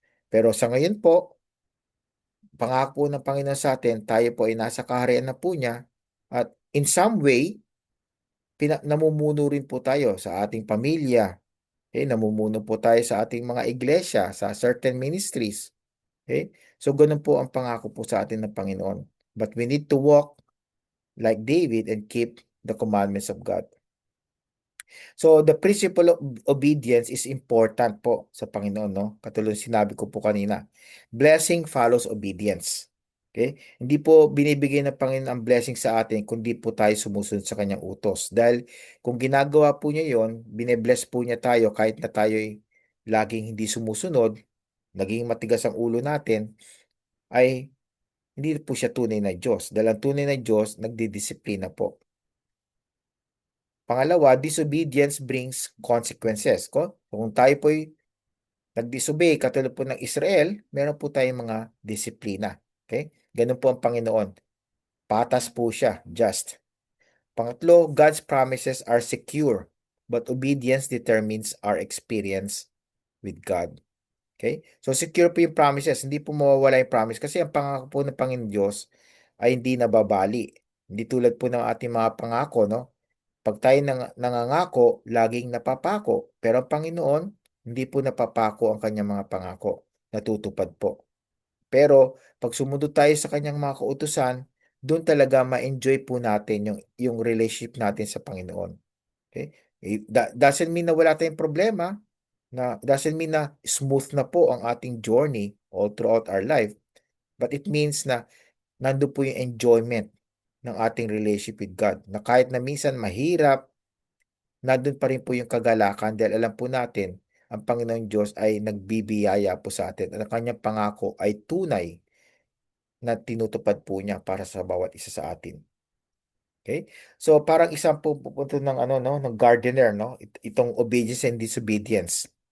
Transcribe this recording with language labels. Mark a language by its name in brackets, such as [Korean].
[Filipino] Pero sa ngayon po, pangako ng Panginoon sa atin, tayo po ay nasa kaharian na po niya at [English] in some way, [Filipino] namumuno rin po tayo sa ating pamilya. Okay? Namumuno po tayo sa ating mga iglesia, sa certain ministries. Okay? So, ganun po ang pangako po sa atin ng Panginoon. [English] But we need to walk like David and keep the commandments of God. So, the principle of obedience is important [Filipino] po sa Panginoon, no? Katulad sinabi ko po kanina. [English] Blessing follows obedience. [Filipino] Okay? Hindi po binibigay ng Panginoon ang blessing sa atin kundi po tayo sumusunod sa kanyang utos. Dahil kung ginagawa po niya yon, binebless po niya tayo kahit na tayo'y laging hindi sumusunod, naging matigas ang ulo natin, ay hindi po siya tunay na Diyos. Dahil ang tunay na Diyos, nagdidisiplina po. Pangalawa, [English] disobedience brings consequences. [Filipino] Kung tayo po'y nag-disobey, katulad po ng Israel, meron po tayong mga disiplina. Okay? Ganun po ang Panginoon. Patas po siya, just. [English] Pangatlo, God's promises are secure, but obedience determines our experience with God. [Filipino] Okay? So, secure po yung promises. Hindi po mawawala yung promise. Kasi ang pangako po ng Panginoon Diyos ay hindi nababali. Hindi tulad po ng ating mga pangako, no? Pag tayo nangangako, laging napapako. Pero ang Panginoon, hindi po napapako ang kanyang mga pangako. Natutupad po. Pero pag sumunod tayo sa kanyang mga kautusan, doon talaga ma-enjoy po natin yung relationship natin sa Panginoon. Okay? [English] Doesn't mean [Filipino] na wala tayong problema, [English] doesn't mean na smooth na po ang ating journey all throughout our life. But it means [Filipino] na nando po yung [English] enjoyment ng ating relationship with God. [Filipino] Na kahit na minsan mahirap, nandun pa rin po yung kagalakan dahil alam po natin, ang Panginoong Diyos ay nagbibiyaya po sa atin at ang kanyang pangako ay tunay na tinutupad po niya para sa bawat isa sa atin. Okay? So parang isang pupunto ng ano no, ng gardener no, itong [English] obedience and disobedience.